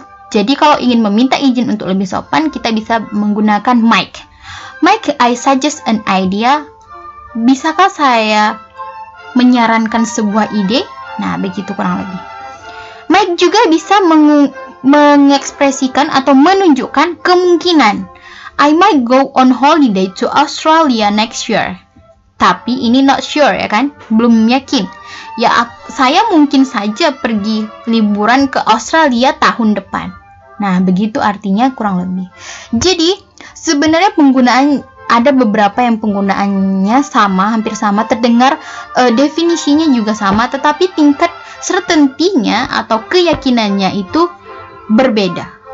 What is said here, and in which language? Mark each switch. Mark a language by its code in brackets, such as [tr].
[id] Jadi kalau ingin meminta izin untuk lebih sopan, kita bisa menggunakan might. [en] Might I suggest an idea? [id] Bisakah saya menyarankan sebuah ide? Nah, begitu kurang lebih. Might juga bisa mengekspresikan atau menunjukkan kemungkinan. [en] I might go on holiday to Australia next year. [id] Tapi ini [en] not sure, [id] ya kan? Belum yakin. Ya, saya mungkin saja pergi liburan ke Australia tahun depan. Nah, begitu artinya kurang lebih. Jadi, sebenarnya ada beberapa yang penggunaannya sama, hampir sama, terdengar definisinya juga sama, tetapi tingkat certainty-nya atau keyakinannya itu berbeda.